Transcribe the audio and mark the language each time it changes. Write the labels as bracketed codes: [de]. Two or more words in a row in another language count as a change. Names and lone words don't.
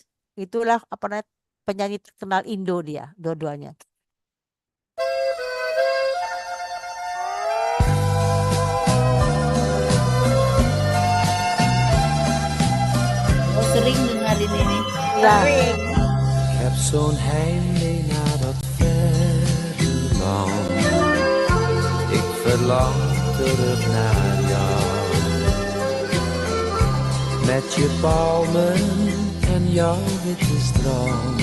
[id] Itulah apa namanya penyanyi terkenal Indo dia, dua-duanya. Oh, sering dengerin ini. Ya, Sering. [nl] Ik heb zo'n heimwee naar dat verre land. Ik verlang terug naar jou. Met je palmen en jouw witte strand.